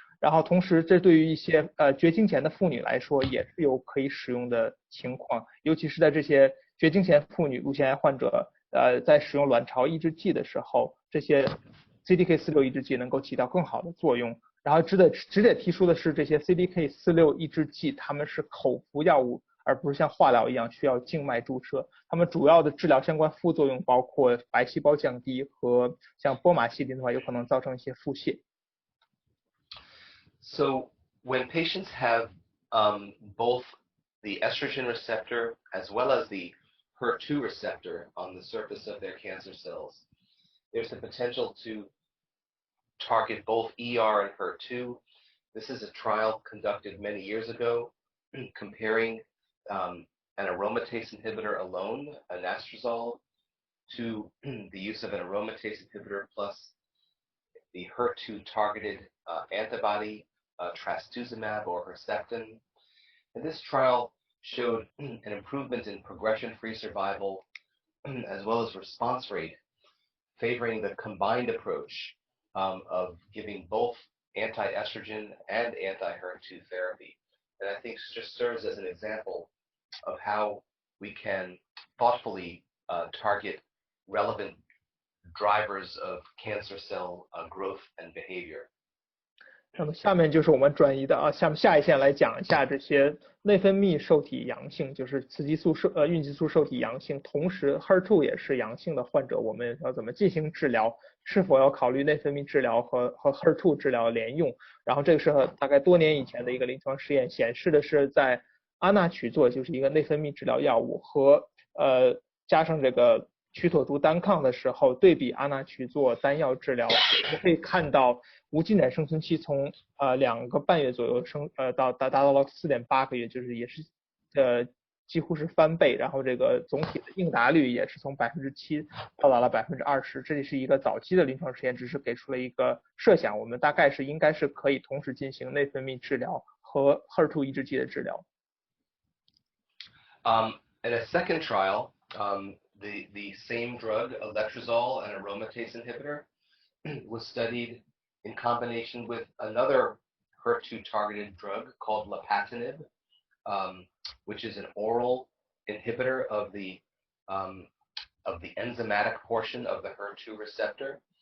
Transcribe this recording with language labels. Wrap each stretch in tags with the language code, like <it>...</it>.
<zh>然后同时这对于一些绝经前的妇女来说也是有可以使用的情况，尤其是在这些绝经前妇女乳腺癌患者在使用卵巢抑制剂的时候，这些 CDK4/6 抑制剂能够起到更好的作用。然后值得提出的是，这些 CDK4/6 抑制剂它们是口服药物，而不是像化疗一样需要静脉注射。它们主要的治疗相关副作用包括白细胞降低和像波马西林的话有可能造成一些腹泻。</zh> <en>So when patients have both the estrogen receptor as well as the HER2 receptor on the surface of their cancer cells, there's the potential to target both ER and HER2. This is a trial conducted many years ago comparing an aromatase inhibitor alone, anastrozole, to the use of an aromatase inhibitor plus the HER2 targeted antibody, trastuzumab or Herceptin. And this trial showed an improvement in progression-free survival as well as response rate, favoring the combined approach of giving both anti-estrogen and anti-HER2 therapy. And I think just serves as an example of how we can thoughtfully target relevant drivers of cancer cell growth and behavior.</en> <zh>那么下面就是我们转移的下一线来讲一下这些内分泌受体阳性，就是雌激素孕激素受体阳性，同时 HER2 也是阳性的患者，我们要怎么进行治疗？是否要考虑内分泌治疗和 HER2 治疗联用？然后这个是大概多年以前的一个临床实验，显示的是在阿那曲唑就是一个内分泌治疗药物和加上这个曲唑珠单抗的时候，对比阿那曲唑单药治疗，我们可以看到无进展生存期从2个半月左右达到了4.8个月，就是也是几乎是翻倍，然后这个总体的应答率也是从7%到达了20%。这里是一个早期的临床实验，只是给出了一个设想，我们大概应该是可以同时进行内分泌治疗和 HER2 抑制剂的治疗。</zh> <en>In a second trial, the same drug, letrozole, an aromatase inhibitor, was studied in combination with another HER2-targeted drug called lapatinib, which is an oral inhibitor of the enzymatic portion of the HER2 receptor.</en>